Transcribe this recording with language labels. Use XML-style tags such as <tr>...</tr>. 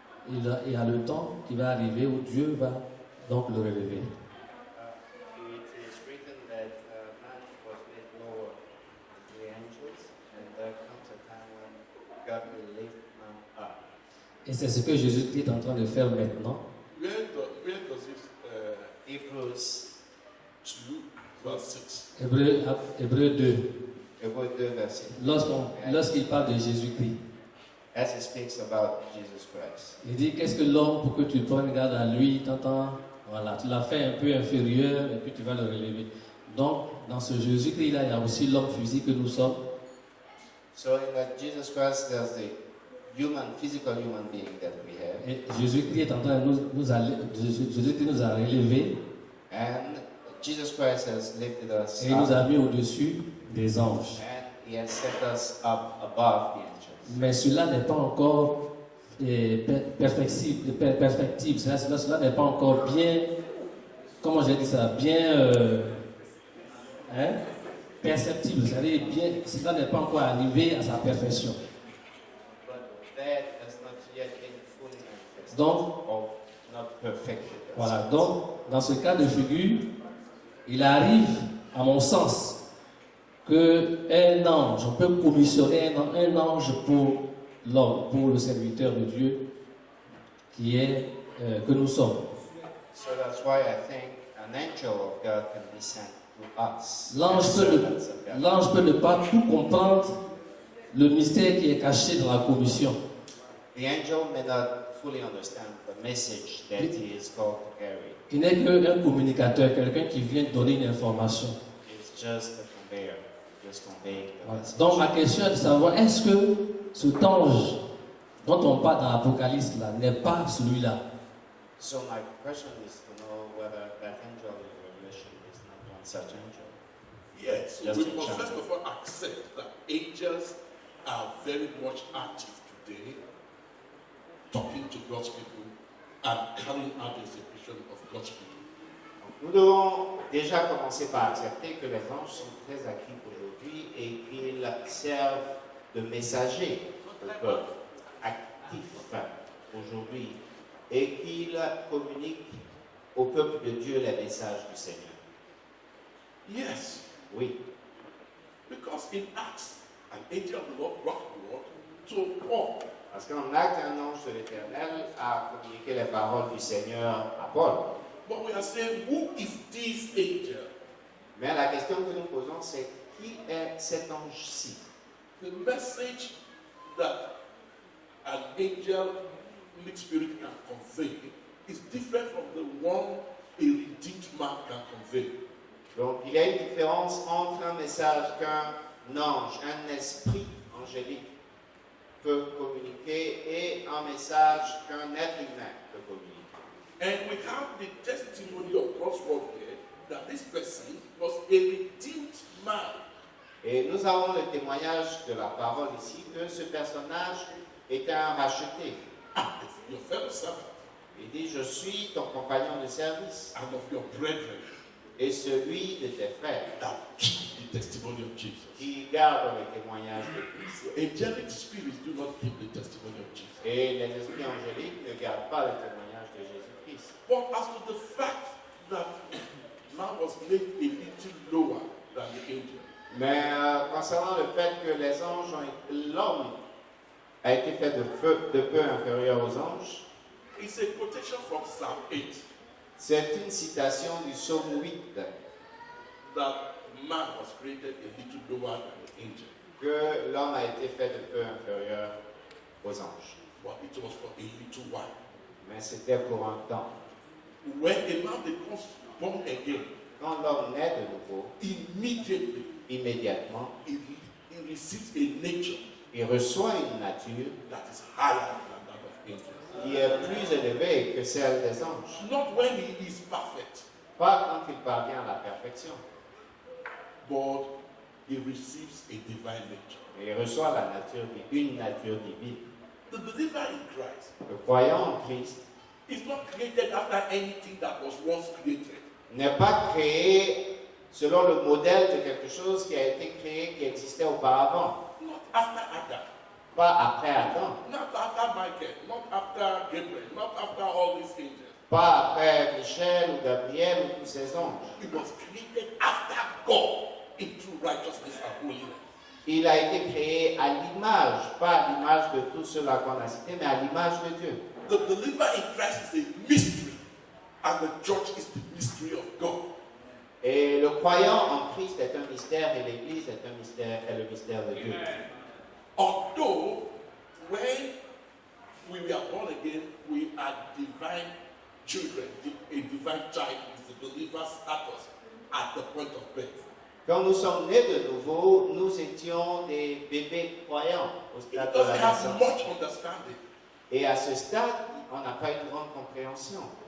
<fr>Il y a le temps qui va arriver où Dieu va donc le relever.</fr> <en>It is written that man was made lower than the angels, and there comes a time when God will lift man up.</en> <fr>Et c'est ce que Jésus est en train de faire maintenant.</fr> <en>Where does it Hebrews 2 verse 6?</en> <fr>Hébreu 2, Hébreux 2, verset. lorsqu'il parle de Jésus-Christ,</fr> <en>As it speaks about Jesus Christ.</en> <fr>il dit qu'est-ce que l'homme pour que tu prennes garde à lui, t'entends, voilà, tu l'as fait un peu inférieur et puis tu vas le relever. Donc, dans ce Jésus-Christ là, il y a aussi l'homme physique que nous sommes.</fr> <en>So in that Jesus Christ, there's the physical human being that we have,</en> <fr>Et Jésus-Christ est en train de Jésus-Christ nous a relevés</fr> <en>and Jesus Christ has lifted us</en> <fr>et il nous</fr> <en>up,</en> <fr>a mis au-dessus des anges.</fr> <en>and He has set us up above the angels.</en> <fr>Mais cela n'est pas encore perfectible. Cela n'est pas encore bien, comment j'ai dit ça, bien perceptible. C'est-à-dire bien, cela n'est pas encore arrivé à sa perfection.</fr> <en>But that has not yet been fully manifested,</en> <fr>Donc,</fr> <en>or not perfected.</en> <fr>voilà. Donc, dans ce cas de figure, il arrive, à mon sens, qu'un ange, on peut commissionner un ange pour l'homme, pour le serviteur de Dieu qui est que nous sommes.</fr> <en>So that's why I think an angel of God can be sent to us.</en> <fr>L'ange</fr> <en>as</en> <fr>peut,</fr> <en>servants of God.</en> <fr>l'ange peut ne pas tout comprendre le mystère qui est caché dans la commission.</fr> <en>The angel may not fully understand the message that he is called to carry.</en> <fr>Il n'est qu'un communicateur, quelqu'un qui vient donner une information.</fr> <en>It's just a conveyor, just conveying the</en> <fr>Voilà.</fr> <en>message.</en> <fr>Donc ma question est de savoir, est-ce que cet ange dont on parle dans l'Apocalypse là n'est pas celui-là?</fr> <en>So my question is to know whether that angel in Revelation is not one such angel. Yes. Just We a must chance. first of all accept that angels are very much active today, talking to God's people and carrying out the execution of God's people.</en> <fr>Nous devons déjà commencer par accepter que les anges sont très actifs aujourd'hui et qu'ils servent de messagers au peuple, actifs aujourd'hui, et qu'ils communiquent au peuple de Dieu les messages du Seigneur.</fr> <en>Yes.</en> <fr>Oui,</fr> <en>Because in Acts, an angel of the Lord brought the word to Paul.</en> <fr>Parce qu'en acte, un ange de l'Éternel a communiqué les paroles du Seigneur à Paul.</fr> <en>But we are saying, who is this angel?</en> <fr>Mais la question que nous posons, c'est qui est cet ange-ci?</fr> <en>The message that an angel mixed spirit can convey is different from the one a redeemed man can convey.</en> <fr>Donc, il y a une différence entre un message qu'un ange, un esprit angélique peut communiquer et un message qu'un être humain peut communiquer.</fr> <en>And we have the testimony of God's word here that this person was a redeemed man.</en> <fr>Et nous avons le témoignage de la parole ici que ce personnage est un racheté.</fr> <en>Ah, your fellow servant</en> <fr>Il dit, je suis ton compagnon de service</fr> <en>and of your brethren</en> <fr>et celui de tes frères</fr> <en>that keep the testimony of Jesus.</en> <fr>qui gardent le témoignage de Christ.</fr> <en>Angelic spirits do not keep the testimony of Jesus.</en> <fr>Et les esprits angéliques ne gardent pas le témoignage de Jésus-Christ.</fr> <en>But as to the fact that man was made a little lower than the angel,</en> <fr>Mais concernant le fait que les anges l'homme a été fait de peu inférieur aux anges,</fr> <en>it's a quotation from Psalm 8</en> <fr>c'est une citation du psaume 8</fr> <en>that man was created a little lower than the angel.</en> <fr>que l'homme a été fait de peu inférieur aux anges.</fr> <en>But it was for a little while.</en> <fr>Mais c'était pour un temps.</fr> <en>When a man becomes born again,</en> <fr>Quand l'homme naît de nouveau,</fr> <en>immediately</en> <fr>immédiatement,</fr> <en>he receives a nature</en> <fr>il reçoit une nature</fr> <en>that is higher than that of angels.</en> <fr>qui est plus élevée que celle des anges.</fr> <en>Not when he is perfect,</en> <fr>Pas quand il parvient à la perfection,</fr> <en>but he receives a divine nature.</en> <fr>mais il reçoit une nature divine.</fr> <en>The believer in Christ</en> <fr>Le croyant en Christ</fr> <en>is not created after anything that was once created.</en> <fr>n'est pas créé selon le modèle de quelque chose qui a été créé, qui existait auparavant.</fr> <en>Not after Adam,</en> <fr>Pas après Adam,</fr> <en>not after Michael, not after Gabriel, not after all these angels.</en> <fr>pas après Michel ou Gabriel ou tous ces anges.</fr> <en>It was created after God in true righteousness and holiness.</en> <fr>Il a été créé à l'image, pas à l'image de tout cela qu'on a cité, mais à l'image de Dieu.</fr> <en>The believer in Christ is a mystery, and the church is the mystery of God.</en> <fr>Et le croyant en Christ est un mystère et l'Église est le mystère de Dieu.</fr> <en>Although, when we were born again, we are divine children, a divine child is the believer's status at the point of birth.</en> <fr>Quand nous sommes nés de nouveau, nous étions des bébés croyants au</fr> <en>It</en> <fr>stade de la</fr> <en>doesn't have</en> <fr>naissance.</fr> <en>much understanding,</en> <fr>Et à ce stade, on n'a pas une grande compréhension.</fr>